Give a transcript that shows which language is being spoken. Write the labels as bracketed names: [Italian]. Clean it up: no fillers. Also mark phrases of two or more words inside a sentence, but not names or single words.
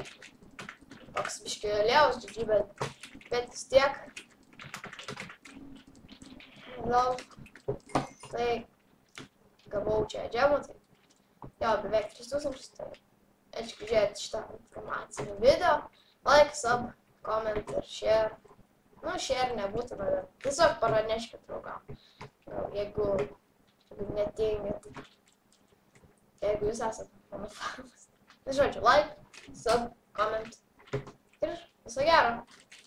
[Lithuanian] Toks biški lėvas GG, bet vis tiek. Gal tai gavau čia džemų, tai jo, beveik 3000, tai aišku žiūrėti šitą informacinį video. [English] Like, sub, comment ir share. [Lithuanian] Nu, share nebūtina, bet tiesiog praneškit draugam. Jeigu netingit, jeigu jūs esat mano fanas. Tai žodžiu, [English] like, sub, comment [Lithuanian] ir viso gero.